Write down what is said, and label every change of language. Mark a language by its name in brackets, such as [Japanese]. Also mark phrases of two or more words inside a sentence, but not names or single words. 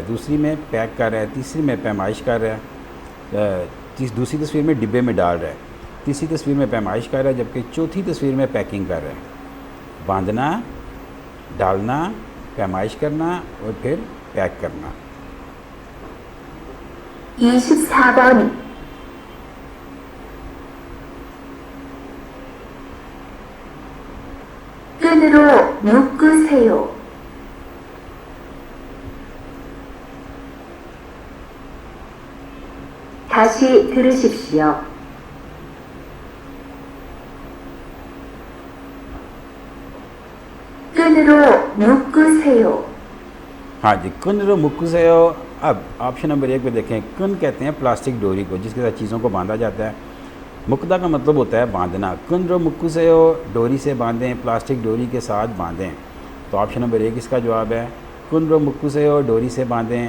[Hindi] दूसरी में पैक कर रहा है। तीसरी में पैमाइश कर रहा है। दूसरी तस्वीर में डिब्बे में डाल रहा है। तीसरी तस्वीर में पैमाइश कर रहा है, जबकि चौथी तस्वीर में पैकिंग कर रहा है। बांधना, डालना, पैमाइश करना और फिर पैक करना। [Korean] 24번 끈으로 묶으세요. 다시 들으십시오. 끈으로 묶으세요. हाँ जी, 끈으로 묶으세요. [Hindi] अब [English] option number 1 [Hindi] पे देखें, कुन कहते हैं प्लास्टिक डोरी को जिसके साथ चीज़ों को बांधा जाता है। मुक्दा का मतलब होता है बांधना। [Korean] 끈으로 묶으세요, [Hindi] डोरी से बांधें, प्लास्टिक डोरी के साथ बांधें। तो [English] option number 1 [Hindi] इसका जवाब है [Korean] 끈으로 묶으세요, [Hindi] डोरी से बांधें।